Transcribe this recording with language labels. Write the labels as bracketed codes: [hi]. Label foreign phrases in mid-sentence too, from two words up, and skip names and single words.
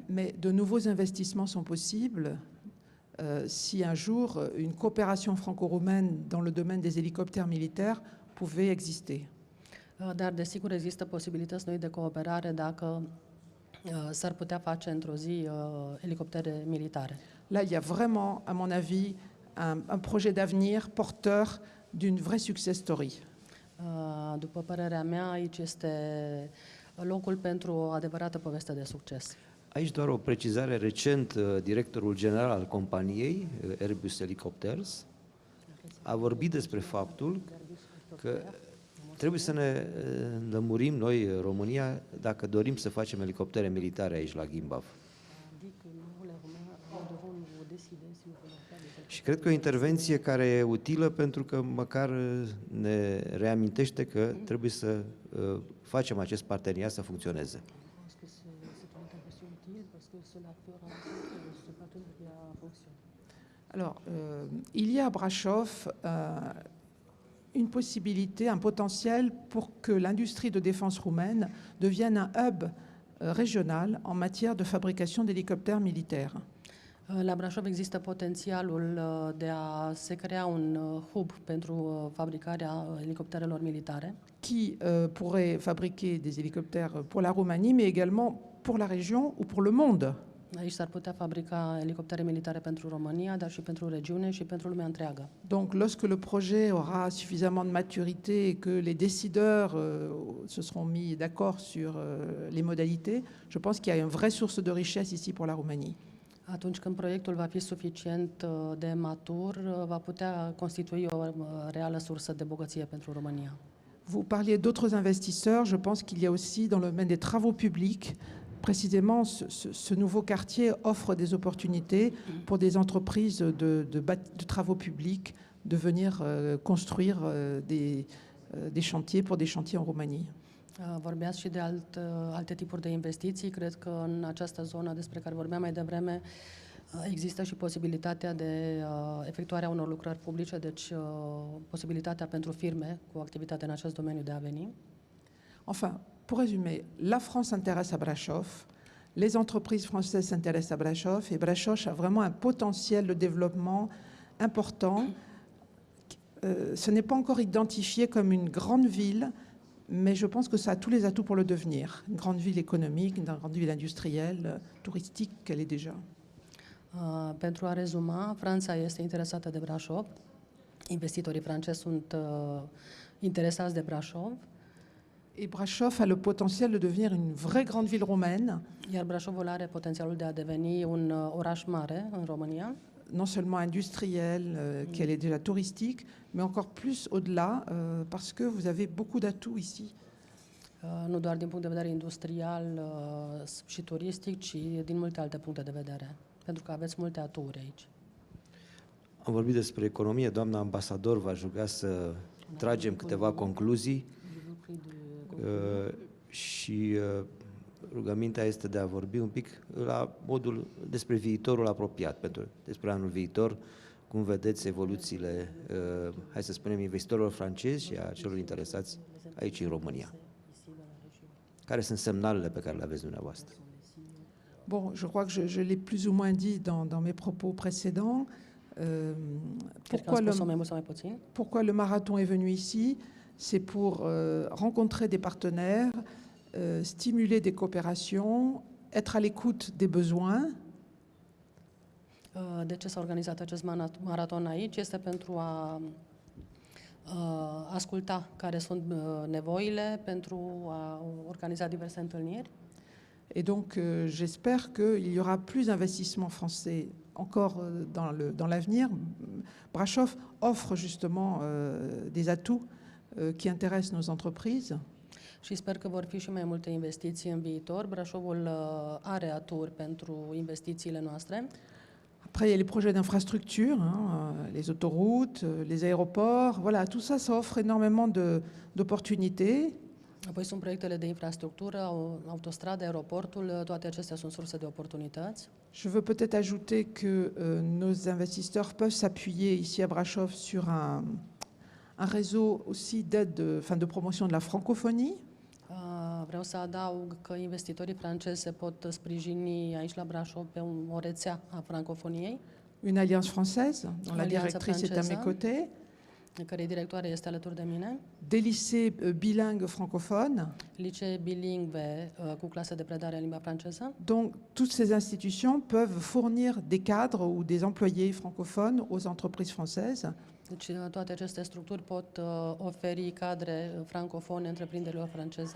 [fr] Mais de nouveaux investissements sont possibles si un jour une coopération franco-roumaine dans le domaine des hélicoptères militaires pouvait exister. [ro] Dar desigur există posibilități noi de cooperare dacă s-ar putea face într-o zi elicoptere militare. [fr] Là, il y a vraiment, à mon avis, un projet d'avenir porteur d'une vraie [en] success story. [ro] După părerea mea, aici este locul pentru o adevărată poveste de succes. Aici doar o precizare recent, directorul general al companiei, Airbus Helicopters, a vorbit despre faptul că trebuie să ne lămurim noi, România, dacă dorim să facem elicoptere militare aici la Gimbaf. Și cred că e o intervenție care e utilă pentru că măcar ne reamintește că trebuie să facem acest parteneriat să funcționeze. [fr] Alors, il y a à Brașov une possibilité, un potentiel pour que l'industrie de défense roumaine devienne un hub régional en matière de fabrication d'hélicoptères militaires. [ro] La Brașov există potențialul de a se crea un hub pentru fabricarea elicopterelor militare, [fr] qui pourrait fabriquer des hélicoptères pour la Roumanie, mais également pour la région ou pour le monde. [ro] Aici s-ar putea fabrica elicoptere militare pentru România, dar și pentru regiune și pentru lumea întreagă. [fr] Donc, lorsque le projet aura suffisamment de maturité et que les décideurs se seront mis d'accord sur les modalités, je pense qu'il y a une vraie source de richesse ici pour la Roumanie. [ro] Atunci când proiectul va fi suficient de matur, va putea constitui o reală sursă de bogăție pentru România. [fr] Vous parliez d'autres investisseurs, je pense qu'il y a aussi dans le domaine des travaux publics, précisément ce nouveau quartier offre des opportunités pour des entreprises de travaux publics de venir construire des chantiers pour des chantiers en Roumanie. [ro] Vorbeați și de alte tipuri de investiții. Cred că în această zonă despre care vorbeam mai devreme există și posibilitatea de efectuarea unor lucrări publice, deci posibilitatea pentru firme cu activitate în acest domeniu de a veni. [fr] Enfin, pour résumer, la France s'intéresse à Brașov, les entreprises françaises s'intéressent à Brașov et Brașov a vraiment un potentiel de développement important. Ce n'est pas encore identifié comme une grande ville, mais je pense que ça a tous les atouts pour le devenir. Une grande ville économique, une grande ville industrielle, touristique qu'elle est déjà. [ro] Pentru a rezuma, Franța este interesată de Brașov, investitorii francezi sunt interesați de Brașov. [fr] Et Brașov a le potentiel de devenir une vraie grande ville roumaine. [ro] Iar Brașovul are potențialul de a deveni un oraș mare în România. [fr] Non seulement industrielle, qu'elle est déjà touristique, mais encore plus au-delà, parce que vous avez beaucoup d'atouts ici. [ro] Nu doar din punct de vedere industrial și turistic, ci din multe alte puncte de vedere, pentru că aveți multe aturi aici. Am vorbit despre economie, doamna ambasador v-aș ruga să tragem câteva concluzii și rugămintea este de a vorbi un pic la modul despre viitorul apropiat, despre anul viitor, cum vedeți evoluțiile, hai să spunem, investitorilor francezi și a celor interesați aici în România. Care sunt semnalele pe care le aveți dumneavoastră? [fr] Bon, je crois que je l'ai plus ou moins dit dans mes propos précédents. Pourquoi le marathon est venu ici? C'est pour rencontrer des partenaires, stimuler des coopérations, être à l'écoute des besoins. [ro] De ce s-a organizat acest maraton aici? Este pentru a asculta care sunt nevoile, pentru a organiza diverse întâlniri. [fr] Et donc, j'espère qu'il y aura plus d'investissements français encore dans l'avenir, Brașov offre justement des atouts qui intéressent nos entreprises. [ro] Și sper că vor fi și mai multe investiții în viitor. Brașovul are aturi pentru investițiile noastre. [fr] Après, il y a les projets d'infrastructure, les autoroutes, les aéroports. Voilà, tout ça, ça offre énormément d'opportunités. [ro] Apoi sunt proiectele de infrastructură, autostrade, aeroportul, toate acestea sunt surse de oportunități. [fr] Je veux peut-être ajouter que nos investisseurs peuvent s'appuyer ici à Brașov sur un réseau aussi d'aide, de promotion de la francophonie. [ro] Vreau să adaug că investitorii francezi se pot sprijini aici la Brașov pe o rețea a francofoniei, [fr] Une alliance française, dont la [ro] Alianța [fr] directrice est à mes [ro] franceză. [fr] côtés. [ro] cărei directoare este alături de mine, [fr] Des lycées bilingues francophones. [ro] licee bilingve cu clase de predare în limba franceză. [fr] Donc, toutes ces institutions peuvent fournir des cadres ou des employés francophones aux entreprises françaises. [ro] Deci toate aceste structuri pot oferi cadre francofone întreprinderilor franceze.